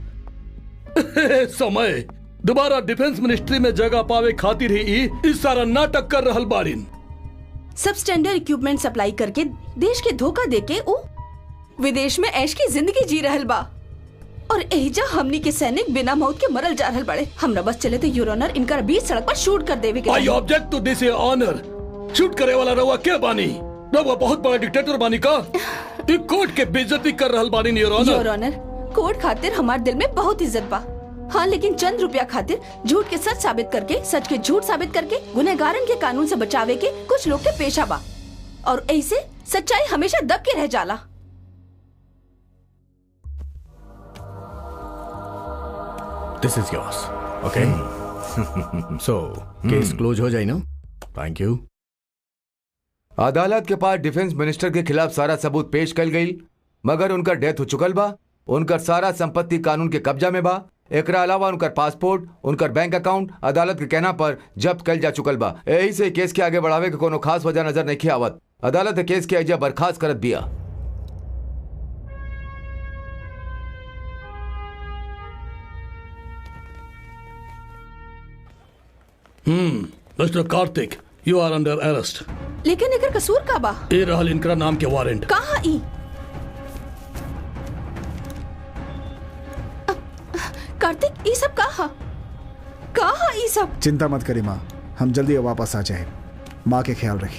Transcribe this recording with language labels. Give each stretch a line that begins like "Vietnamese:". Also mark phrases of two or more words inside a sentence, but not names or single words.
Bhojpuri: समय दोबारा डिफेंस मिनिस्ट्री में जगह पावे खातिर ही इस सारा नाटक कर रहल बारिन।
English: substandard equipment
Bhojpuri: सप्लाई करके देश के धोखा देके उ विदेश में ऐश की जिंदगी जी रहल बा और एहिजा हमनी के सैनिक बिना मौत के मरल जा रहल बड़े। हमरा बस चले तो
English: Your Honor
Bhojpuri: इनका बीच सड़क पर शूट कर देवे के।
English: I object to this Honor.
Bhojpuri: शूट करे वाला रवा क्या बानी? रवा बहुत बड़ा डिक्टेटर बानी का? कोर्ट के बेइज्जती कर रहल बानी
English: Your Honor. Your Honor,
Bhojpuri: कोर्ट खातिर हमारे दिल में बहुत इज्जत बा। हाँ, लेकिन चंद रुपया खातिर झूठ के सच साबित करके, सच के झूठ साबित करके गुनहगारन के कानून से बचावे के कुछ लोग के पेशा बा और ऐसे सच्चाई हमेशा दब के रह जाला।
English: This is yours. Okay? So, case close
Bhojpuri: हो जाए ना?
English: Thank you.
Bhojpuri: अदालत के पास डिफेंस मिनिस्टर के खिलाफ सारा सबूत पेश कल गई, मगर उनका डेथ हो चुकल बा। उनकर सारा संपत्ति कानून के कब्जा में बा। एकरा अलावा उनकर पासपोर्ट, उनकर
English: bank account
Bhojpuri: अदालत के कहना पर जब्त कल जा चुकल बा। यही से केस के आगे बढ़ावे के कोनो खास वजह नजर नहीं आवत। अदालत केस के अजय बर्खास्त करत बिया।
English: Mister Karthik, You are under arrest.
Bhojpuri: लेकिन एकर कसूर का बा? ए रहल इनकरा नाम के वारंट। कहाँ ई? कार्तिक, ये सब कहाँ ये सब? चिंता मत करी माँ, हम जल्दी वापस आ जाए। माँ के ख्याल रखिए।